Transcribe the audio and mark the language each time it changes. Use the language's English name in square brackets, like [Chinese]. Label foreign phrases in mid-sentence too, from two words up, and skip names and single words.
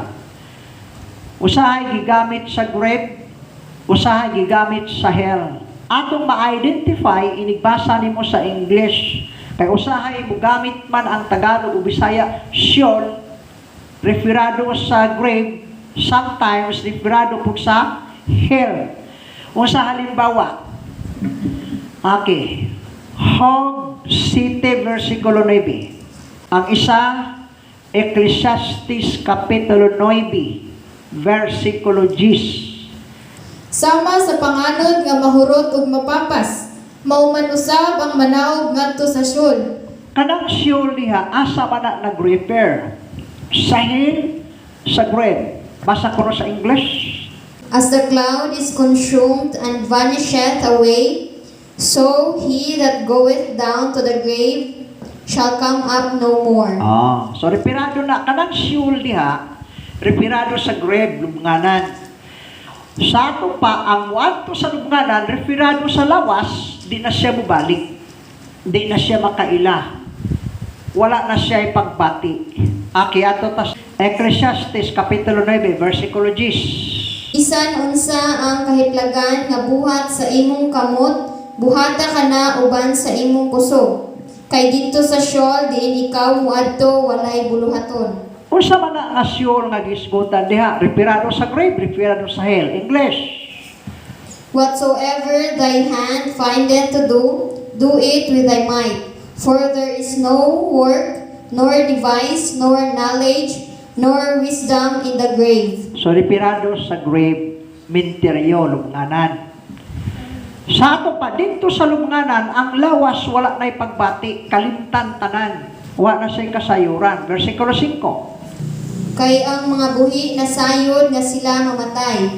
[Cebuano] Usahay gigamit sa grave, usahay gigamit sa hell. Atong ma-identify, inigbasa nimo sa English. Kay usahay mo gamit man ang Tagalog o Bisaya, Sheol, referado sa grave, sometimes referado po sa hell. Sa halimbawa, okay, Hog City, versikulo 9. Ang isa, Ecclesiastes, kapitulo 9, versikulo 10. Sama sa panganod nga mahurot ug mapapas, mauman usab ang manaog ngadto sa Sheol. Kanang Sheol diha, asa man na nag-repair? Sa hell, sa grave. Basa ko sa English. [English] As the cloud is consumed and vanisheth away, so he that goeth down to the grave shall come up no more. [Cebuano] So referado na, kanang Sheol diha, referado sa grave, lubnganan. Sa ato pa, ang wadto sa lubnganan, referado sa lawas, di na siya mubalik. Di na siya makaila. Wala na siya ipagbati. Ato tas Ecclesiastes, kapitulo 9, versikulo 10. Bisan unsa ang kahitlagan nga buhat sa imong kamot, buhata ka na uban sa imong kusog. Kay dito sa Sheol, diin ikaw muadto walay buluhaton. Unsa man na nga Sheol nga gisgutan diha, referado sa grave, referado sa hell. English. [English] Whatsoever thy hand findeth to do, do it with thy might. For there is no work, nor device, nor knowledge, nor wisdom in the grave. [Cebuano] So referado sa grave, minteryo, lubnganan. Sa ato pa, dito sa lubnganan, ang lawas wala na ipagbati, kalimtan tanan. Wala na siya kasayuran. Versikulo 5. Kay ang mga buhi nasayod nga sila mamatay.